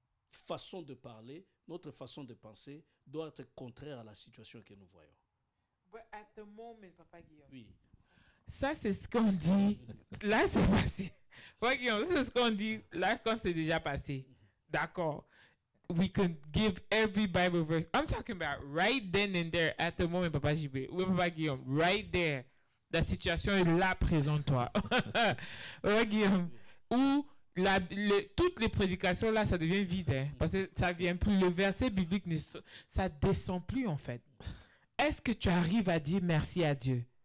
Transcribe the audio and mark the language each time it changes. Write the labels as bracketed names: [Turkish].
[French] façon de parler, notre façon de penser doit être contraire à la situation que nous voyons. [English] But at the moment, Papa Guillaume. [French] Oui. Ça, c'est ce qu'on dit. Là, c'est passé. Papa Guillaume, c'est ce qu'on dit là quand c'est déjà passé. D'accord. [English] We can give every Bible verse. I'm talking about right then and there, at the moment, Papa JB. Oui, Papa Guillaume, right there. [French] La situation est là, présente-toi. Papa Guillaume, où toutes les prédications, là, ça devient vide. Hein, parce que ça vient plus. Le verset biblique, ça descend plus, en fait. Est-ce que tu arrives à dire merci à Dieu?